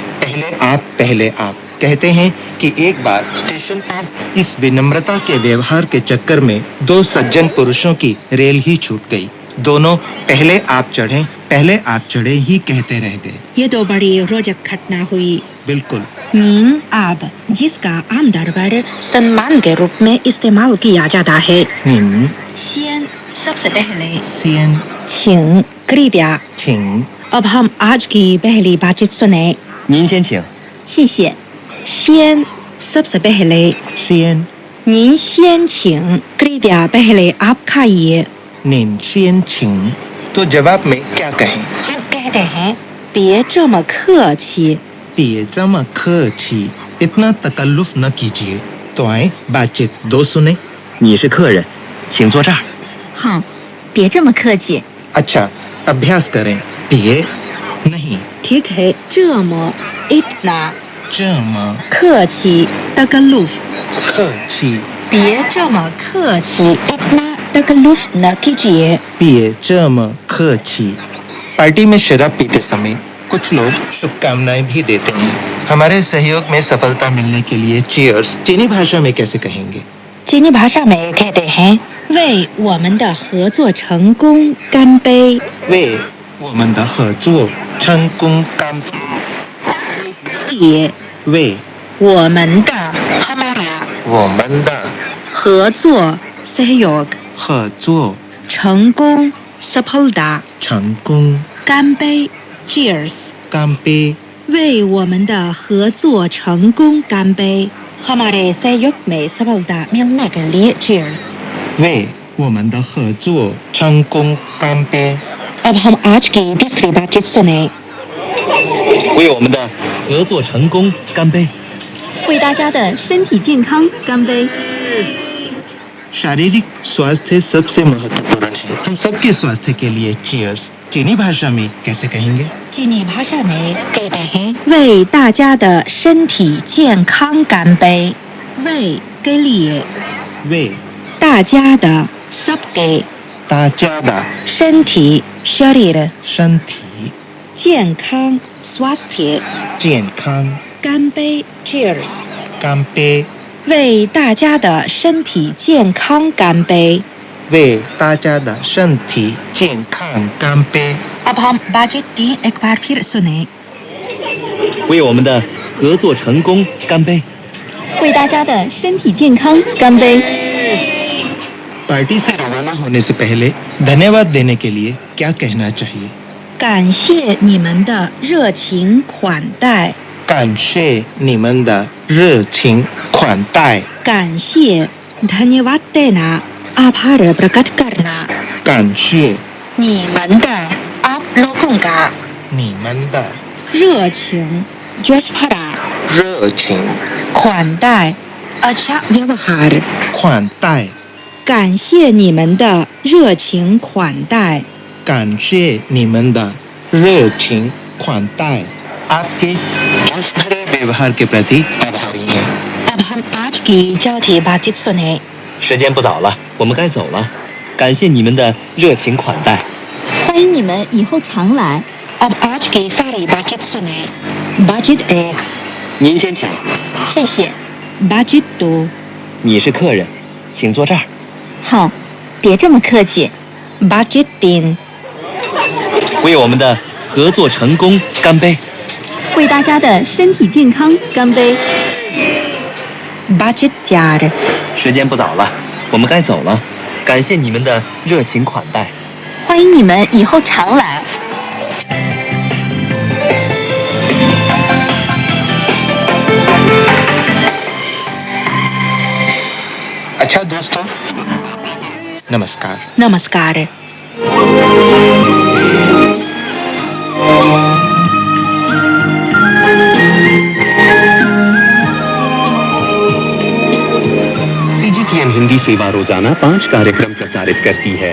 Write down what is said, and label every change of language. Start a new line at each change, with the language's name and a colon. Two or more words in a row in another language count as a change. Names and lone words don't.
Hindi: पहले आप कहते हैं कि एक बार स्टेशन पर इस विनम्रता के व्यवहार के चक्कर में दो सज्जन पुरुषों की रेल ही छूट गई। दोनों पहले आप चढ़े ही कहते रह गए। ये तो बड़ी रोचक घटना हुई। बिल्कुल। आप, जिसका आमतौर पर सम्मान के रूप में इस्तेमाल किया जाता है।
Chinese: 您
Hindi: 先 सबसे पहले,
Chinese: 先
Hindi: 请 कृपया।
Chinese: 请
Hindi: अब हम आज की पहली बातचीत सुने।
Chinese: 您先请谢谢。先
Hindi: सबसे पहले,
Chinese: 先您先请
Hindi: कृपया पहले आप खाइए।
Chinese: 您先请
Hindi: तो जवाब में क्या कहें? हम कहते हैं
Chinese: 别这么客气। 别这么客气,
Hindi: इतना तकल्लुफ न कीजिए। तो आए बातचीत दो सुने।
Chinese: 你是客人，请坐这儿。 हाँ, 别这么客气。
Hindi: अच्छा, अभ्यास करें। 别 नहीं, ठीक है, 这么 इतना,
Chinese: 这么
Hindi: 客气 तकल्लुफ।
Chinese: 客气，别这么客气
Hindi: इतना तकल्लुफ न कीजिए।
Chinese: 别这么客气।
Hindi: पार्टी में शराब पीते समय कुछ लोग शुभकामनाएं भी देते हैं। हमारे सहयोग में सफलता मिलने के लिए चीयर्स चीनी भाषा में कैसे कहेंगे? चीनी भाषा में कहते हैं
Chinese: 为我们的合作成功干杯。为我们的合作成功干杯。也为
Hindi: 我们的 हमारा
Chinese: 我们的
Hindi: 合作 सहयोग
Chinese: 合作
Hindi: 成功 सफलता
Chinese: 成功干杯 cheers 干杯。为我们的合作成功干杯
Hindi: हमारे सहयोग में सफलता मिलने के लिए cheers
Chinese: 为我们的合作成功干杯。
Hindi: अब हम आज की तीसरी बातचीत सुने।
Chinese: 为我们的合作成功干杯。为大家的身体健康干杯。
Hindi: शारीरिक स्वास्थ्य सबसे महत्वपूर्ण है। हम सबके स्वास्थ्य के लिए चीयर्स चीनी भाषा में कैसे कहेंगे? चीनी भाषा में कहते हैं
Chinese: 为大家的身体健康干杯 为
Hindi: के लिए
Chinese: 为
Hindi: 大家的 सबके
Chinese: 大家的
Hindi: 身体 शरीर
Chinese: 身体
Hindi: 健康 स्वास्थ्य
Chinese: 健康干杯 cheers 干杯为大家的身体健康干杯为大家的身体健康干杯
Hindi: अब हम बातचीत एक बार फिर सुने
Chinese: 为我们的合作成功干杯！为大家的身体健康干杯
Hindi: पार्टी से रवाना होने से पहले धन्यवाद देने के लिए क्या कहना चाहिए
Chinese: 感谢你们的热情款待感谢你们的热情款待
Hindi: 感谢 धन्यवाद देना आभार प्रकट करना
Chinese: 感谢
Hindi: 你们的 आप लोगों का
Chinese: 你们的
Hindi: 热情 जोश भरा
Chinese: 热情
Hindi: 款待 अच्छा व्यवहार
Chinese: 款待感谢你们的热情款待感谢你们的热情款待
Hindi: आपके जोश भरे व्यवहार के प्रति आभारी हैं अब हम आज की चौथी बातचीत सुने
Chinese: 时间不早了，我们该走了。感谢你们的热情款待。欢迎你们以后常来
Hindi: अब आज की सारी बातचीत सुने बातचीत एक
Chinese: 您先请，
Hindi: 谢谢 बातचीत दो
Chinese: 你是客人，请坐这儿。好别这么客气
Hindi: बातचीत तीन
Chinese: 为我们的合作成功干杯！为大家的身体健康干杯
Hindi: बातचीत चार
Chinese: 时间不早了，我们该走了。感谢你们的热情款待。欢迎你们以后常来
Hindi: अच्छा दोस्तों नमस्कार नमस्कार सीजीटीएन हिंदी सेवा रोजाना 5 कार्यक्रम प्रसारित करती है।